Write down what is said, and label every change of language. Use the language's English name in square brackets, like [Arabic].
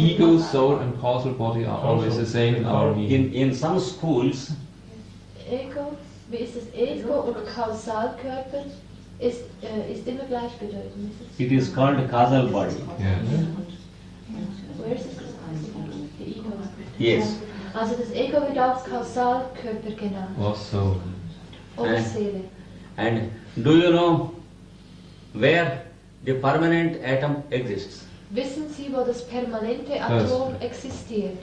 [English] ego, soul and causal body are always the same in our meaning. In some schools, [German] Ego, wie ist das Ego und Kausalkörper ist immer gleichbedeutend. [English] it is called causal body. Yeah. Where is it? The Ego. Yes. [German] Also das Ego wird auch Kausalkörper genannt. [English] Or soul. [German] Oder Seele. [English] And do you know where the permanent atom exists? [German] Wissen Sie, wo das permanente Atom existiert?